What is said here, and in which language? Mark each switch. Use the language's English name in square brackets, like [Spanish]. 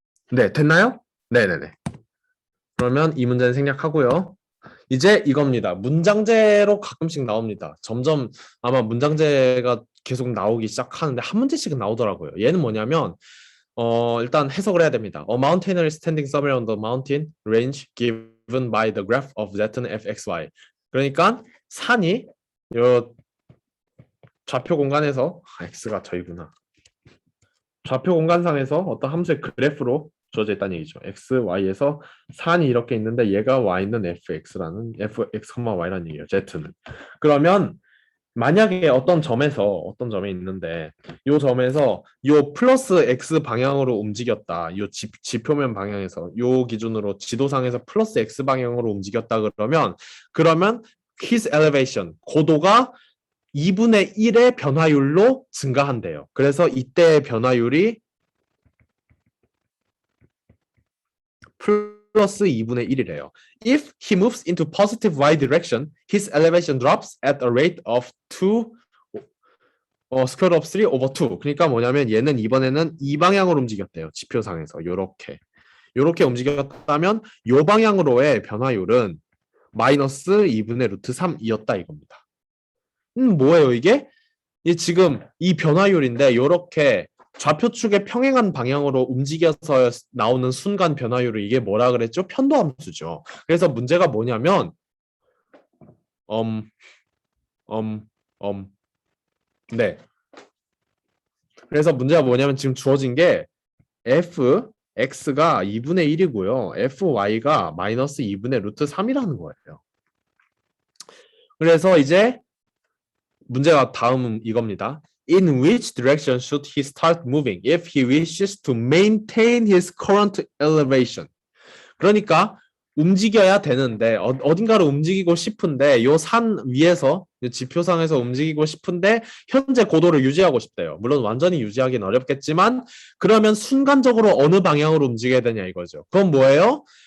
[Korean] 네, 됐나요? 네네네. 그러면 이 문제는 생략하고요. 이제 이겁니다. 문장제로 가끔씩 나옵니다. 점점 아마 문장제가 계속 나오기 시작하는데 한 문제씩은 나오더라고요. 얘는 뭐냐면 일단 해석을 해야 됩니다. [English] A mountaineer is standing somewhere on the mountain range given by the graph of z는 fxy. [Korean] 그러니까 산이 요 좌표 공간에서 x가 저이구나. 좌표 공간상에서 어떤 함수의 그래프로 주어져 있다는 얘기죠. x, y에서 산이 이렇게 있는데 얘가 y는 fx라는 fx, y라는 얘기예요. z는. 그러면 만약에 어떤 점에 있는데 요 점에서 요 플러스 x 방향으로 움직였다. 요 지표면 방향에서 요 기준으로 지도상에서 플러스 x 방향으로 움직였다 그러면 [English] his elevation [Korean] 고도가 2분의 1의 변화율로 증가한대요. 그래서 이때의 변화율이 플러스 2분의 1이래요. [English] If he moves into positive y direction, his elevation drops at a rate of 2 square root of 3 over 2. [Korean] 그러니까 뭐냐면 얘는 이번에는 이 방향으로 움직였대요. 지표상에서 요렇게 움직였다면 요 방향으로의 변화율은 마이너스 2분의 루트 3이었다 이겁니다. 뭐예요 이게? 이 지금 이 변화율인데 요렇게 좌표축의 평행한 방향으로 움직여서 나오는 순간 변화율을 이게 뭐라 그랬죠? 편도함수죠. 그래서 문제가 뭐냐면 음, 음, 네. 그래서 문제가 뭐냐면 지금 주어진 게 fx가 2분의 1이고요. fy가 마이너스 2분의 루트 3이라는 거예요. 그래서 이제 문제가 다음 이겁니다. [English] In which direction should he start moving if he wishes to maintain his current elevation? [Korean] 그러니까 움직여야 되는데 어딘가로 움직이고 싶은데 요 산 위에서 지표상에서 움직이고 싶은데 현재 고도를 유지하고 싶대요. 물론 완전히 유지하기는 어렵겠지만 그러면 순간적으로 어느 방향으로 움직여야 되냐 이거죠. 그건 뭐예요?